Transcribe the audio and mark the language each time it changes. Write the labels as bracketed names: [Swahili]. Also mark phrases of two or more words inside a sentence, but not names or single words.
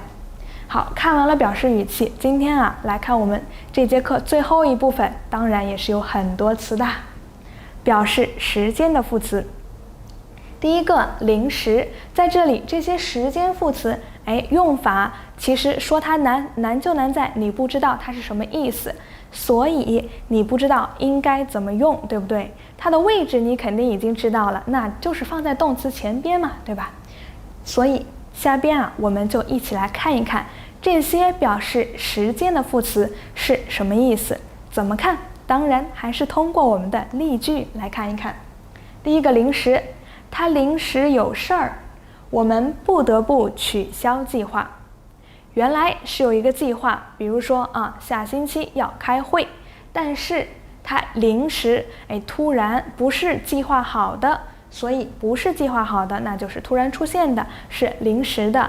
[Chinese] 好，看完了表示語氣，今天來看我們這節課最後一部分，當然也是有很多詞的，表示時間的副詞。第一個臨時，在這裡這些時間副詞，用法其實說它難就難在你不知道它是什麼意思，所以你不知道應該怎麼用，对不对？它的位置你肯定已經知道了，那就是放在动詞前邊嘛，對吧？所以下邊我們就一起來看一看這些表示時間的副詞是什麼意思，怎麼看？當然還是通過我們的例句來看一看。第一個臨時，他臨時有事兒，我們不得不取消計劃。原來是有一個計劃，比如說下星期要開會，但是他臨時突然不是計劃好的，所以不是計劃好的，那就是突然出現的，是臨時的。